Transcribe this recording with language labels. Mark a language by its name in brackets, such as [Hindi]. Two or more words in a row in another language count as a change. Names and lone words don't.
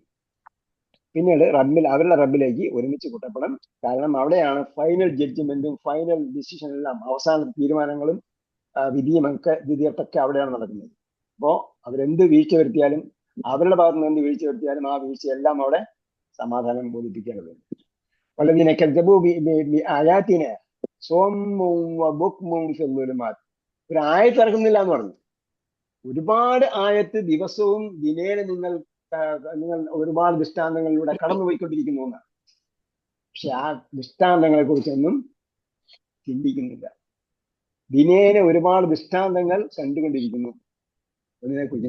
[Malayalam] പിന്നീട് അവരുടെ റബ്ബിലേക്ക് ഒരുമിച്ച് കൂട്ടപ്പെടാം. കാരണം അവിടെയാണ് [English] final judgment final decision [Malayalam] എല്ലാം, അവസാന തീരുമാനങ്ങളും വിധിയൊക്കെ അവിടെയാണ് നടക്കുന്നത്. അപ്പോ അവരെന്ത് വീഴ്ച വരുത്തിയാലും, അവരുടെ ഭാഗത്ത് നിന്ന് എന്ത് വീഴ്ച വരുത്തിയാലും ആ വീഴ്ചയെല്ലാം അവിടെ സമാധാനം ബോധിപ്പിക്കേണ്ടതുണ്ട്. [Arabic] والذين كذبوا بآياتنا صم وبكم في الظلمات. [Malayalam] ഒരു ആയത്ത് ഇറക്കുന്നില്ല എന്ന് പറഞ്ഞു. ഒരുപാട് ആയത്ത് ദിവസവും ദിനേന നിങ്ങൾ ഒരുപാട് ദൃഷ്ടാന്തങ്ങളിലൂടെ കടന്നുപോയിക്കൊണ്ടിരിക്കുന്നു എന്നാണ്. പക്ഷെ ആ ദൃഷ്ടാന്തങ്ങളെ കുറിച്ചൊന്നും ചിന്തിക്കുന്നില്ല. ദിനേന ഒരുപാട് ദൃഷ്ടാന്തങ്ങൾ കണ്ടുകൊണ്ടിരിക്കുന്നു അതിനെ കുറിച്ച്.